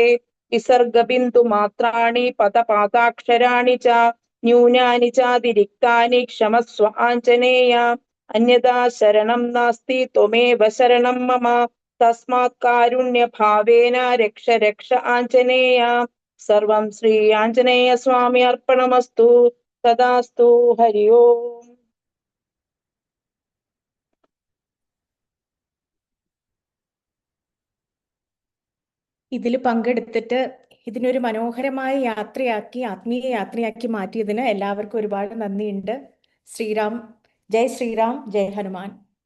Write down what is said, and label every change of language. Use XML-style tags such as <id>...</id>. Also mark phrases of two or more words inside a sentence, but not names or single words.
<sa>विसर्गबिन्दुमात्राणि पदपादाक्षराणि च न्यूनानि चातिरिक्तानि क्षमस्व आञ्जनेय. अन्यथा शरणं नास्ति त्वमेव शरणं मम तस्मात् कारुण्यभावेन रक्ष रक्ष आञ्जनेय. सर्वं श्री आञ्जनेय स्वामी अर्पणमस्तु. तदास्तु. हरि ओम्.</sa> <ml>ഇതിൽ പങ്കെടുത്തിട്ട് ഇതിനൊരു മനോഹരമായ യാത്രയാക്കി, ആത്മീയ യാത്രയാക്കി മാറ്റിയതിന് എല്ലാവർക്കും ഒരുപാട് നന്ദിയുണ്ട്. ജയ് ശ്രീറാം, ജയ് ഹനുമാൻ.</ml>